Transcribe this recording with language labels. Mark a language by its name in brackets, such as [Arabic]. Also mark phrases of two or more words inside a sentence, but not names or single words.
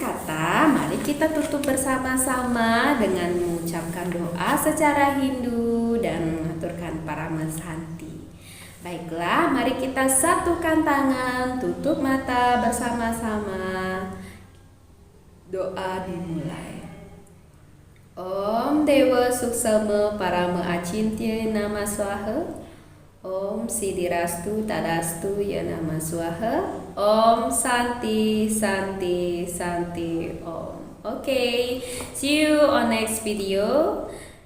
[Indonesian] kata, mari kita tutup bersama-sama dengan mengucapkan doa secara Hindu dan mengaturkan Paramasanti. Baiklah, mari kita satukan tangan, tutup mata bersama-sama. Doa dimulai. [Sanskrit] Om Dewa Suksama Parama Acintya Nama Swaha. Om Siddhirastu Tadastu Ya Nama Swaha. Om Santi Santi Santi Om. [English] Okay, see you on next video.